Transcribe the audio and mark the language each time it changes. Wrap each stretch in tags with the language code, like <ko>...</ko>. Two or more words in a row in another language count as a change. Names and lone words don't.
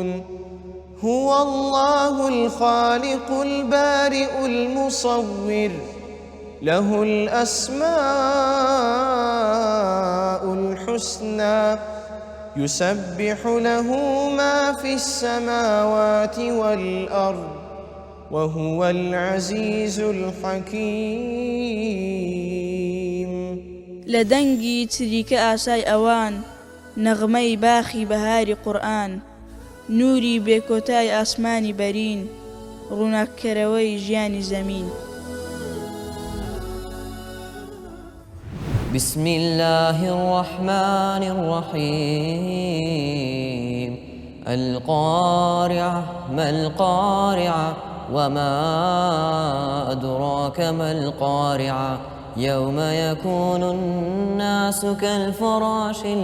<ar>هو الله الخالق البارئ المصور، له الأسماء الحسنى، يسبح له ما في السماوات والأرض، وهو العزيز الحكيم.</ar> <ckb>لدنگی چریکە ئاسای ئەوان، نەغمەی باخی بەهاری قورئان، نوری بێکۆتای ئاسمانی بەرین، ڕووناککەرەوەی ژیانی زەمین.</ckb> <ar>بسم الله الرحمن الرحيم. القارعة ما القارعة وما أدراك ما القارعة يوم يكون الناس كالفراش</ar>